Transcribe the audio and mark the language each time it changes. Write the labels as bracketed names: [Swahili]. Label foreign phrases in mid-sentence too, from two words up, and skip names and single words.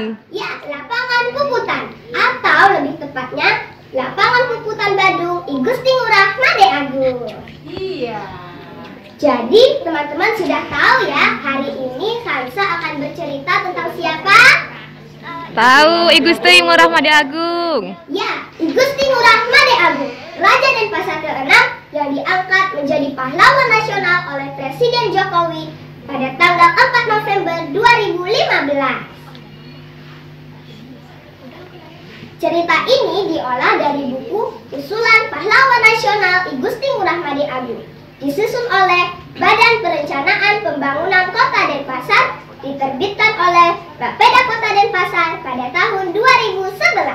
[Indonesian] Ya, lapangan Puputan, atau lebih tepatnya lapangan Puputan Badung I Gusti Ngurah Made Agung. Iya. Jadi teman-teman sudah tahu ya, hari ini Khansa akan bercerita tentang siapa? Tahu, I Gusti Ngurah Made Agung. Ya, I Gusti Ngurah Made Agung, Raja Denpasar ke-6 yang diangkat menjadi pahlawan nasional oleh Presiden Jokowi pada tanggal 4 November 2015. Cerita ini diolah dari buku Usulan Pahlawan Nasional I Gusti Ngurah Made Agung, disusun oleh Badan Perencanaan Pembangunan Kota Denpasar, diterbitkan oleh Bapeda Kota Denpasar pada tahun 2011.